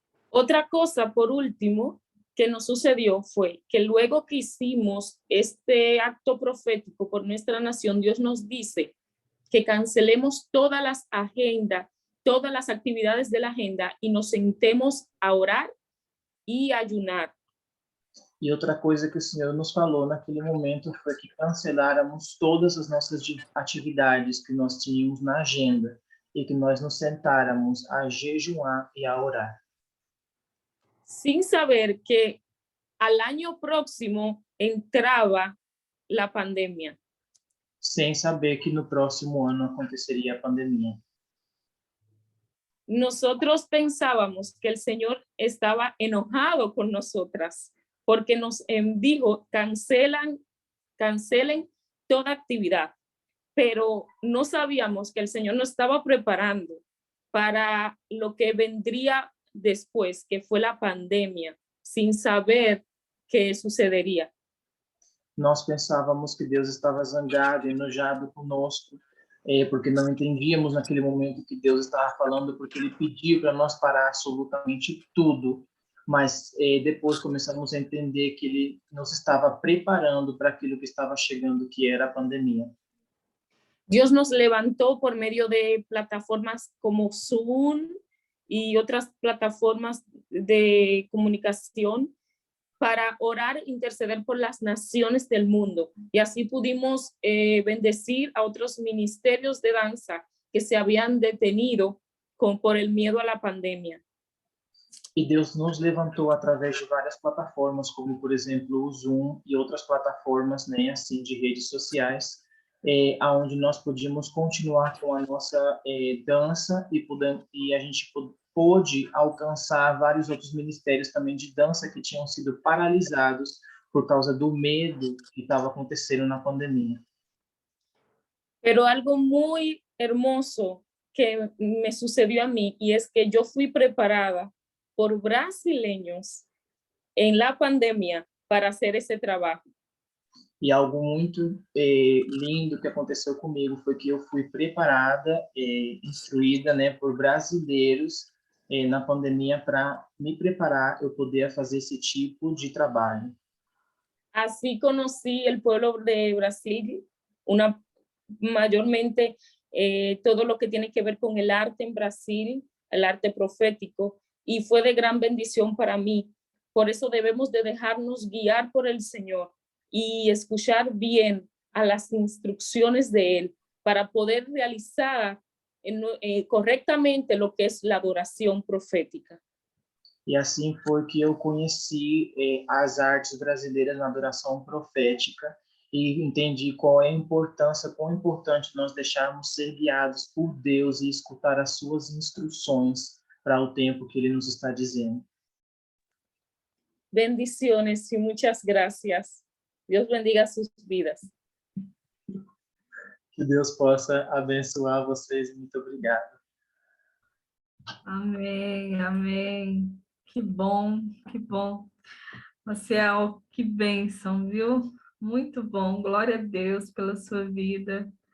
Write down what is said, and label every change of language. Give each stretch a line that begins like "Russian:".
Spanish: Otra cosa, por último, que nos sucedió fue que luego que hicimos este acto profético por nuestra nación, Dios nos dice que cancelemos todas las agendas, todas las actividades de la agenda y nos sentemos a orar y ayunar.
Portuguese: E outra coisa que o Senhor nos falou naquele momento foi que canceláramos todas as nossas atividades que nós tínhamos na agenda e que nós nos sentáramos a jejuar e a orar.
Spanish: Sin saber que al año próximo entraba la pandemia.
Portuguese: Sem saber que no próximo ano aconteceria a pandemia.
Spanish: Nosotros pensábamos que el Señor estaba enojado con nosotras porque nos dijo, cancelen toda actividad, pero no sabíamos que el Señor nos estaba preparando para lo que vendría después, que fue la pandemia, sin saber qué sucedería.
Portuguese: Nós pensávamos que Deus estava zangado, enojado conosco, porque não entendíamos naquele momento que Deus estava falando, porque Ele pediu para nós parar absolutamente tudo. Mas depois começamos a entender que Ele nos estava preparando para aquilo que estava chegando, que era a pandemia.
Spanish: Dios nos levantó por medio de plataformas como Zoom y otras plataformas de comunicación para orar, interceder por las naciones del mundo. Y así pudimos bendecir a otros ministerios de danza que se habían detenido por el miedo a la pandemia.
Portuguese: E Deus nos levantou através de várias plataformas, como, por exemplo, o Zoom e outras plataformas, né, assim, de redes sociais, onde nós podíamos continuar com a nossa dança e a gente pôde alcançar vários outros ministérios também de dança que tinham sido paralisados por causa do medo que estava acontecendo na pandemia.
Spanish: Pero algo muy hermoso que me sucedió a mí, y es que yo fui preparada por brasileños en la pandemia para hacer ese trabajo.
Portuguese: E algo muito lindo que aconteceu comigo foi que eu fui preparada, instruída, né, por brasileiros na pandemia para me preparar, eu poder fazer esse tipo de trabalho.
Spanish: Así conocí el pueblo de Brasil, mayormente todo lo que tiene que ver con el arte en Brasil, el arte profético, y fue de gran bendición para mí. Por eso debemos de dejarnos guiar por el Señor y escuchar bien a las instrucciones de Él para poder realizar correctamente lo que es la adoración profética.
Portuguese: E assim foi que eu conheci as artes brasileiras na adoração profética e entendi qual é a importância, quão importante nós deixarmos ser guiados por Deus e escutar as suas instruções para o tempo que Ele nos está dizendo.
Spanish: Bendiciones y muchas gracias. Dios bendiga sus vidas.
Portuguese: Que Deus possa abençoar vocês. Muito obrigado. Amém, amém. Que bom, que bom. Maciel, que bênção, viu? Muito bom. Glória a Deus pela sua vida.